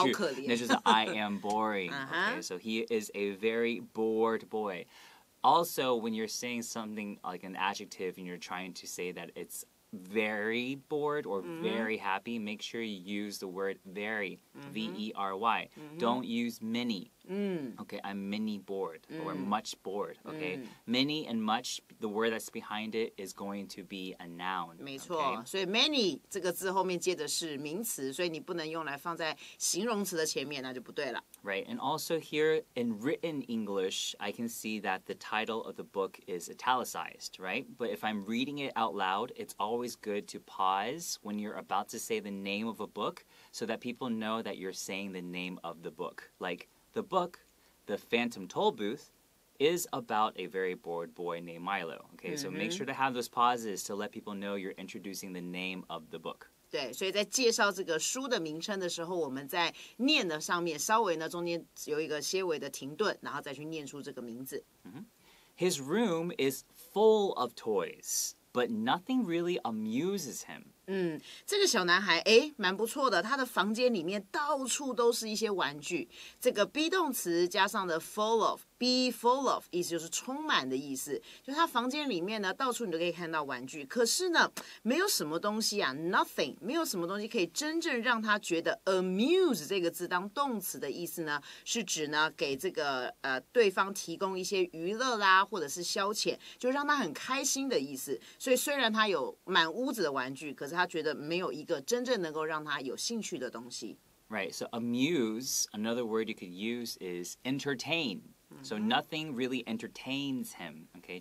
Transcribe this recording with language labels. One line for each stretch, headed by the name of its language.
Chinese: 好可怜。那就是
English: I am boring. Okay, so he is a very bored boy.Also, when you're saying something like an adjective and you're trying to say that it's very bored or very happy, make sure you use the word very, V-E-R-Y. Don't use many. Okay, I'm many bored or much bored. Okay, many and much, the word that's behind it is going to be a noun.
Chinese: 没错，所以 many 这个字后面接的是名词，所以你不能用来放在形容词的前面，那就不对了。
English: Right, and also here in written English, I can see that the title of the book is italicized, right? But if I'm reading it out loud, it's always good to pause when you're about to say the name of a book so that people know that you're saying the name of the book. Like the book, The Phantom Tollbooth, is about a very bored boy named Milo. Okay, so make sure to have those pauses to let people know you're introducing the name of the book.
Chinese: 对，所以在介绍这个书的名称的时候，我们在念的上面稍微呢中间有一个些微的停顿，然后再去念出这个名字。
English: His room is full of toys, but nothing really amuses him.
Chinese: 这个小男孩蛮不错的，他的房间里面到处都是一些玩具。这个 be 动词加上的 full of。Be full of 意思就是充满的意思，就他房间里面呢，到处你都可以看到玩具，可是呢，没有什么东西，nothing， 没有什么东西可以真正让他觉得 amuse 这个字当动词的意思呢，是指呢给这个对方提供一些娱乐啦，或者是消遣，就让他很开心的意思。所以虽然他有满屋子的玩具，可是他觉得没有一个真正能够让他有兴趣的东西。
English: Right, so amuse, another word you could use is entertain.So nothing really entertains him, okay?